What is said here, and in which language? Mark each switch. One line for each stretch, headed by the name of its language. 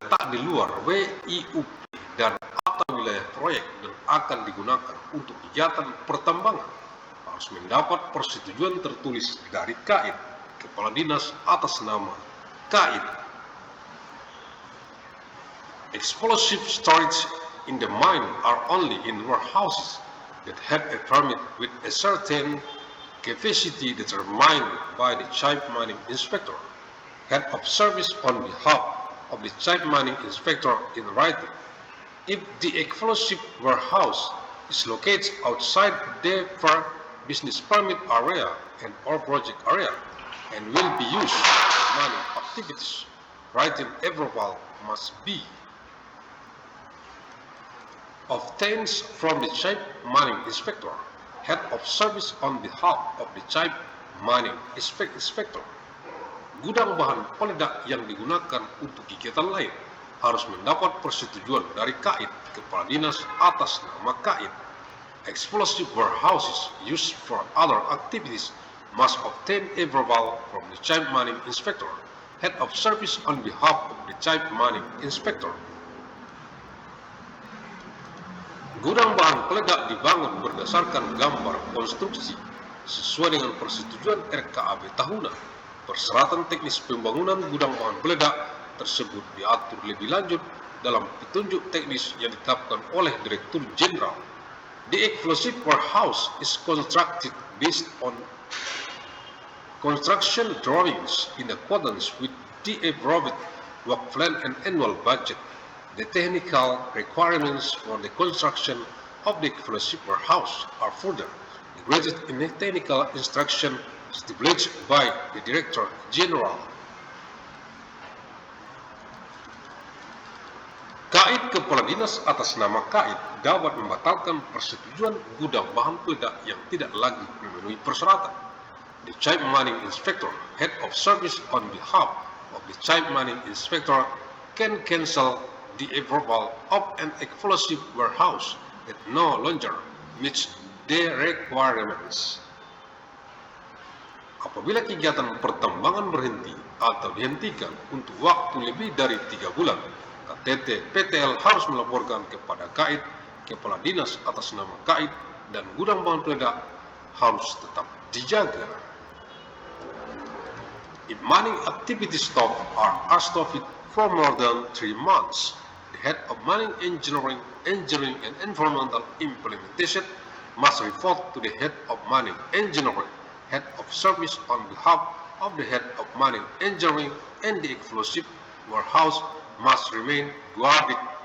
Indonesian: Di luar WIUP dan atau wilayah proyek dan akan digunakan untuk kegiatan pertambangan harus mendapat persetujuan tertulis dari KAID, Kepala Dinas, atas nama KAID.
English: Explosive storage in the mine are only in warehouses that have a permit with a certain capacity determined by the chief mining inspector, head of service on behalf of the chief mining inspector in writing. If the explosive warehouse is located outside the business permit area and or project area and will be used for mining activities, writing approval must be obtained from the chief mining inspector, head of service on behalf of the chief mining inspector.
Indonesian: Gudang bahan peledak yang digunakan untuk kegiatan lain harus mendapat persetujuan dari KAID, Kepala Dinas, atas nama KAID.
English: Explosive warehouses used for other activities must obtain approval from the chief mining inspector, head of service on behalf of the chief mining inspector.
Indonesian: Gudang bahan peledak dibangun berdasarkan gambar konstruksi sesuai dengan persetujuan RKAB tahunan. Persyaratan teknis pembangunan gudang bahan peledak tersebut diatur lebih lanjut dalam petunjuk teknis yang ditetapkan oleh Direktur Jenderal.
English: The explosive warehouse is constructed based on construction drawings in accordance with the approved work plan and annual budget. The technical requirements for the construction of the explosive warehouse are further degraded in a technical instruction stipulated by the Director General.
Indonesian: KAID, Kepala Dinas, atas nama KAID dapat membatalkan persetujuan gudang bahan peledak yang tidak lagi memenuhi persyaratan.
English: The Chief Mining Inspector, head of service on behalf of the Chief Mining Inspector, can cancel the approval of an explosive warehouse that no longer meets the requirements.
Indonesian: Apabila kegiatan pertambangan berhenti atau dihentikan untuk waktu lebih dari 3 bulan, KTT PTL harus melaporkan kepada KAID, Kepala Dinas, atas nama KAID, dan gudang bahan peledak harus tetap dijaga.
English: If mining activities stop or are stopped for more than 3 months, the head of mining engineering and environmental implementation must report to the head of mining engineering, head of service on behalf of the head of mining engineering, and the explosive warehouse must remain guarded.